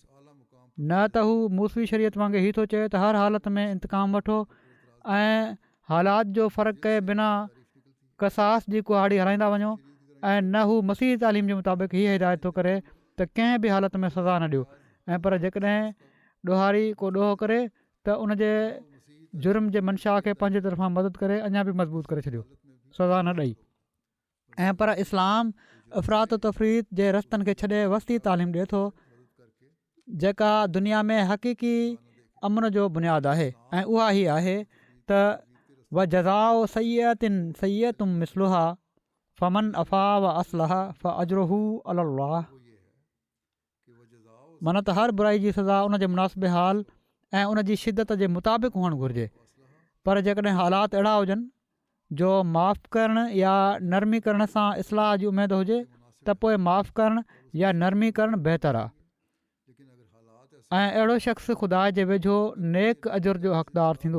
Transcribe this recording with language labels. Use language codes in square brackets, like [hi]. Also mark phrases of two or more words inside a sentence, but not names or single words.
[sd] न त हू मूसवी शरीयत वांगुरु ई थो चए त हर हालत में इंतकाम वठो ऐं हालात जो फ़र्क़ु कए बिना कसास जी कुहाड़ी हलाईंदा वञो, ऐं न हू मसीह तालीम जे मुताबिक़ हीअ हिदायत थो करे त कंहिं बि हालत में सज़ा न ॾियो, ऐं पर जेकॾहिं ॾोहारी को ॾोहो करे त उनजे जुर्म जे मंशा खे पंहिंजे तरफ़ां मदद करे अञा बि मज़बूत करे छॾियो, सज़ा न ॾेई। ऐं पर इस्लाम अफ़रात तफ़रीत जे रस्तनि खे छॾे वसी तालीम ॾिए थो, जेका दुनिया में हक़ीक़ी अमन जो बुनियादु आहे, ऐं उहा ई आहे त [ar] وجزاء سيئة سيئة مثلها فمن عفا وأصلح فأجره على الله. [sd] माना त हर बुराई जी सज़ा उन जे मुनासिबे हाल ऐं उन जी शिदत जे मुताबिक़ हुअणु घुरिजे, पर जेकॾहिं हालात अहिड़ा हुजनि जो माफ़ करणु या नरमी करण सां इस्लाह जी उमेदु हुजे त पोइ माफ़ करणु या नरमी करणु बहितरु आहे ऐं अहिड़ो शख़्स ख़ुदा जे वेझो नेक अजुर जो हक़दारु थींदो।